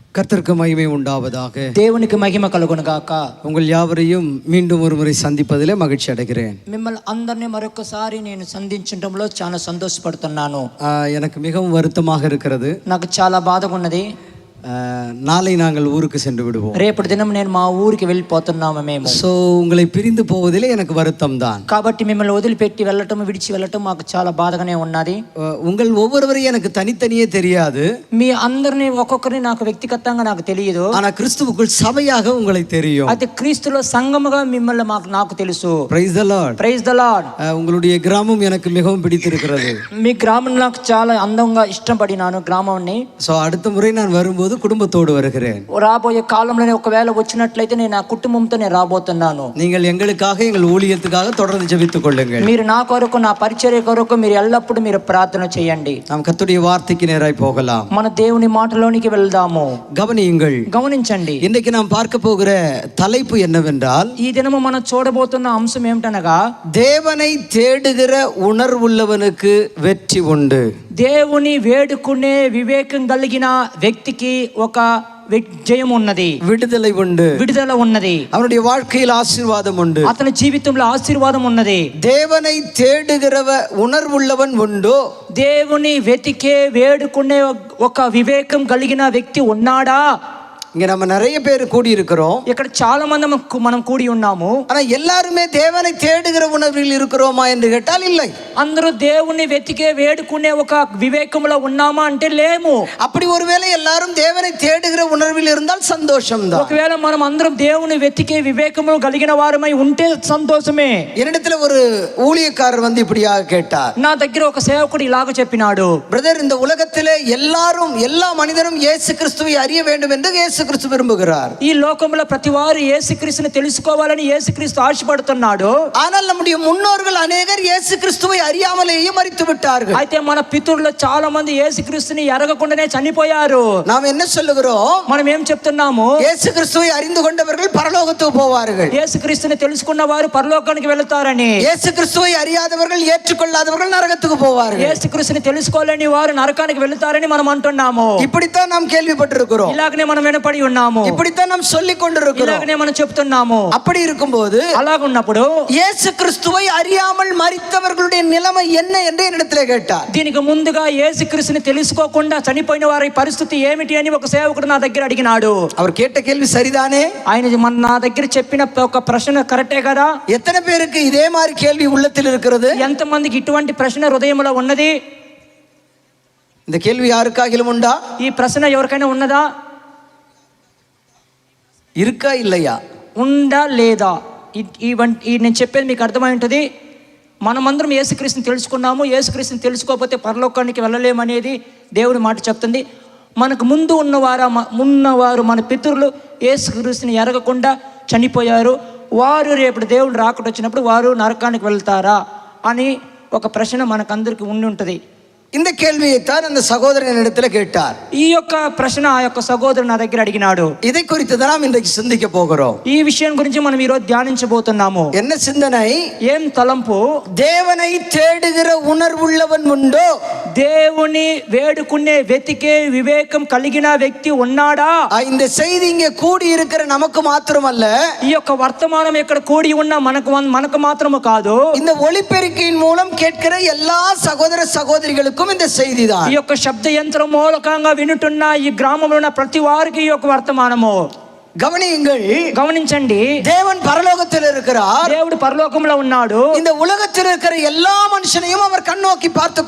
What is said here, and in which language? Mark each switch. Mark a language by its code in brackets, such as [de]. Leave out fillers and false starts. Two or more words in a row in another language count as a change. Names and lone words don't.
[ta] கர்த்தருக்கு மகிமை உண்டாவதாக. [te] దేవునికి మహిమ కలుగును గాక. [ta] உங்கள் யாவரையும் மீண்டும் ஒரு முறை சந்திப்பதிலே மகிழ்ச்சி அடைகிறேன். [te] మిమ్మల్ని అందరినీ మరొకసారి నేను సంధించడంలో చాలా సంతోషపడుతున్నాను. [ta] எனக்கு மிகவும் வருத்தமாக இருக்கிறது. [te] నాకు చాలా బాధగా ఉన్నది. [ta] நாளை நாங்கள் ஊருக்கு சென்று விடுவோம். [te] రేపటి దినం నేను మా ఊరికి వెళ్ళిపోతున్నాము మేము. [ta] సో உங்களை பிரிந்து போவதிலே எனக்கு வருத்தம் தான். [te] కాబట్టి మిమ్మల్ని వదిలిపెట్టి వెళ్ళటం విడిచి వెళ్ళటం మాకు చాలా బాధగానే ఉన్నది. [ta] உங்கள் ஒவ்வொருவரையும் எனக்கு தனித்தனியே தெரியாது. [te] మీ అందరిని ఒక్కొక్కరిని నాకు వ్యక్తిగతంగా నాకు తెలియదు. [ta] ஆனா கிறிஸ்துவுக்குள் சபையாக உங்களை தெரியும். [te] అయితే క్రీస్తులో సంఘముగా మిమ్మల్ని నాకు తెలుసు. [en] Praise the Lord. Praise the Lord. [ta] உங்களுடைய கிராமம் எனக்கு மிகவும் பிடித்திருக்கிறது. [te] మీ గ్రామం నాకు చాలా అందంగా ఇష్టపడినాను గ్రామాన్ని. [ta] సో அடுத்த முறை நான் வரும்போது குடும்பத்தோடு வருகிறேன். [te] రాబోయే కాలంలో ఒకవేళ వచ్చినట్లయితే నేను నా కుటుంబంతో నేను రాబోతున్నాను. [ta] நீங்கள் எங்களுக்காக எங்கள் ஊழியத்துக்காக தொடர்ந்து ஜெபித்துக் கொள்ளுங்கள். [te] మీరు నా కొరకు నా పరిచర్య కొరకు మీరు ఎల్లప్పుడూ మీరు ప్రార్థన చేయండి. [ta] நாம் கர்த்தருடைய வார்த்தைக்கு நேராய் போகலாம். [te] మన దేవుని మాటలోనికి వెళ్దాము. [ta] கவனியுங்கள், [te] గమనించండి. [ta] இன்னைக்கு நாம் பார்க்க போகிற தலைப்பு என்னவென்றால், [te] ఈ దినము మనం చూడబోతున్న అంశం ఏమిటనగా, [ta] தேவனை தேடுகிற உணர்வுள்ளவனுக்கு வெற்றி உண்டு. [te] దేవుని వేడుకునే వివేకం కలిగిన వ్యక్తికి ఒక జయం ఉన్నది, [ta] விடுதலை உண்டு, [te] విడుదల ఉన్నది. [ta] அவனுடைய வாழ்க்கையில் ஆசீர்வாதம் உண்டு, [te] అతని జీవితంలో ఆశీర్వాదం ఉన్నది. [ta] தேவனை தேடுகிறவ உணர்வுள்ளவன் உண்டோ? [te] దేవుని వెతికే వేడుకునే ఒక వివేకం కలిగిన వ్యక్తి ఉన్నాడా? [ta] இங்க நம்ம நிறைய பேர் கூடி இருக்கிறோம். [te] ఇక్కడ చాలా మంది మనం కూడి ఉన్నాము. [ta] ஆனா எல்லாருமே தேவனை தேடுகிற உணர்வில் இருக்கிறோமா என்று கேட்டால் இல்லை. [te] అందరూ దేవుని వెతికే వేడుకునే ఒక వివేకంలో ఉన్నామా అంటే లేము. [ta] அப்படி ஒருவேளை எல்லாரும் தேவனை தேடுகிற உணர்வில் இருந்தால் சந்தோஷம் தான். [te] ఒకవేళ మనం అందరం దేవుని వెతికే వివేకము కలిగిన వారమై ఉంటే సంతోషమే. [ta] என்னிடத்துல ஒரு ஊழியக்காரர் வந்து இப்படியாக கேட்டார். [te] నా దగ్గర ఒక సేవకుడు ఇలాగ చెప్పినాడు, [ta] பிரதர், இந்த உலகத்திலே எல்லாரும் எல்லா மனிதரும் இயேசு கிறிஸ்துவை அறிய வேண்டும் என்று இயேசு கிறிஸ்து விரும்புகிறார். [te] ఈ లోకంలో ప్రతి వారు యేసుక్రీస్తుని తెలుసుకోవాలని యేసుక్రీస్తు ఆశపడుతున్నాడు. [ta] ஆனால் நம்முடைய முன்னோர்கள் அநேகர் இயேசு கிறிஸ்துவை அறியாமலேயே மரித்து விட்டார்கள். [te] అయితే మన పితరులు చాలా మంది యేసుక్రీస్తుని ఎరగకుండానే చనిపోయారు. [ta] நாம் என்ன சொல்லுகிறோம்? [te] మనం ఏం చెప్తున్నాము? [ta] இயேசு கிறிஸ்துவை அறிந்து கொண்டவர்கள் பரலோகத்துக்கு போவார்கள். [te] యేసుక్రీస్తుని తెలుసుకున్న వారు పరలోకానికి వెళ్తారని. [ta] இயேசு கிறிஸ்துவை அறியாதவர்கள், ஏற்றுக்கொள்ளாதவர்கள் நரகத்துக்கு போவார்கள். [te] యేసుక్రీస్తుని తెలుసుకోలేని వారు నరకానికి వెళ్తారని మనం అంటున్నాము. [ta] இப்படித்தான் நாம் கேள்விப்பட்டிருக்கிறோம். [te] ఇలాగనే మనం వినపడి ఉన్నాము. [ta] இப்படித்தான் நாம் சொல்லிக் கொண்டிருக்கிறோம். [te] ఇలాగనే మనం చెప్తున్నాము. [ta] அப்படி இருக்கும்போது, [te] అలాగున్నప్పుడు [ta] இயேசு கிறிஸ்துவை அறியாமல் மரித்தவர்களுடைய நிலைமை என்ன என்று என்னிடத்தில் கேட்டார். [te] దీనికి ముందుగా యేసుక్రీస్తుని తెలుసుకోకుండా చనిపోయిన వారి పరిస్థితి ఏమిటి అని ఒక సేవకుడు నా దగ్గర అడిగినాడు. [ta] அவர் கேட்ட கேள்வி சரிதானே? [te] ఆయన నా దగ్గర చెప్పిన ఒక ప్రశ్న కరెక్టే కదా? [ta] எத்தனை பேருக்கு இதே மாதிரி கேள்வி உள்ளத்தில் இருக்கிறது? [te] ఎంత మందికి ఇటువంటి ప్రశ్న హృదయంలో ఉన్నది? [ta] இந்த கேள்வி யாருக்காகிலும் உண்டா? [te] ఈ ప్రశ్న ఎవరికైనా ఉన్నదా? [ta] இருக்கா இல்லையா? [te] ఉందా లేదా? ఈ నేను చెప్పేది మీకు అర్థమై ఉంటుంది. మనమందరం యేసుక్రీస్తుని తెలుసుకున్నాము. యేసుక్రీస్తుని తెలుసుకోకపోతే పరలోకానికి వెళ్ళలేమనేది దేవుడి మాట చెప్తుంది. మనకు ముందు ఉన్నవారు మన పితరులు యేసుక్రీస్తుని ఎరగకుండా చనిపోయారు. వారు రేపు దేవుడు రాకుండా వచ్చినప్పుడు వారు నరకానికి వెళ్తారా అని ఒక ప్రశ్న మనకందరికి ఉండి ఉంటుంది. [ta] இந்த கேள்வியைத்தான் அந்த சகோதரன் இடத்துல கேட்டார். [te] ఈ యొక్క ప్రశ్న ఆ యొక్క సహోదరుడు నా దగ్గర అడిగినాడు. [ta] இதை குறித்து தான் நாம் இன்றைக்கு சிந்திக்க போகிறோம். [te] ఈ విషయం గురించి మనం ఈ రోజు ధ్యానించబోతున్నాము. [ta] என்ன சிந்தனை? [te] ఏం తలంపు? [ta] தேவனை தேடுகிற உணர்வுள்ளவன் உண்டோ? [te] దేవుని వేడుకునే వెతికే వివేకం కలిగిన వ్యక్తి ఉన్నాడా? [ta] இந்த செய்தி இங்கே கூடி இருக்கிற நமக்கு மாத்திரமல்ல, [te] ఈ యొక్క వర్తమానం ఇక్కడ కూడి ఉన్న మనకు మాత్రము కాదు, [ta] இந்த ஒலிபெருக்கியின் மூலம் கேட்கிற எல்லா சகோதர சகோதரிகளுக்கும் இந்த செய்திதான். [te] ఈ యొక్క శబ్ద యంత్రం మూలకంగా వినుతున్న ఈ గ్రామంలో ఉన్న ప్రతి వారికి ఈ యొక్క వర్తమానము. [ta] கவனியுங்கள், [te] గమనించండి. [ta] தேவன் பரலோகத்தில் இருக்கிறார். [te] దేవుడు పరలోకంలో ఉన్నాడు. [ta] இந்த உலகத்தில் இருக்கிற எல்லா மனுஷனையும் அவர் கண்ணோக்கி பார்த்து